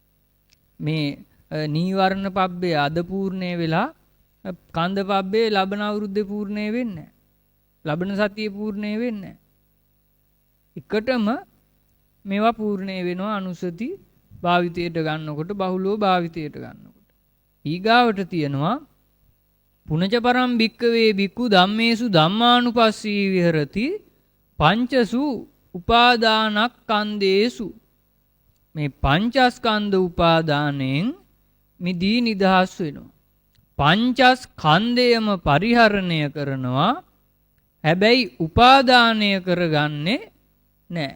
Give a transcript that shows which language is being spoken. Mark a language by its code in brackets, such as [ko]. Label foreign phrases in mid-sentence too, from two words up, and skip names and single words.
[si] මේ නීවරණ පබ්බේ අද පූර්ණය වෙලා කන්ද පබ්බේ ලබන අවුරුද්දේ පූර්ණේ වෙන්නේ නැහැ. ලබන සතියේ පූර්ණේ වෙන්නේ නැහැ. එකටම මේවා පූර්ණේ වෙනවා අනුසති භාවිතයට ගන්නකොට බහුලව භාවිතයට ගන්නකොට. ඊගාවට තියෙනවා [pi] පුනච පරම් භික්කවේ භික්ඛු ධම්මේසු ධම්මානුපස්සී විහෙරති පංචසු උපාදානක්ඛන්දේසු. [si] මේ පංචස්කන්ධ උපාදානයෙන් මිදී නිදහස් වෙනවා. පංචස්කන්ධයම පරිහරණය කරනවා. හැබැයි උපාදානය කරගන්නේ නැහැ.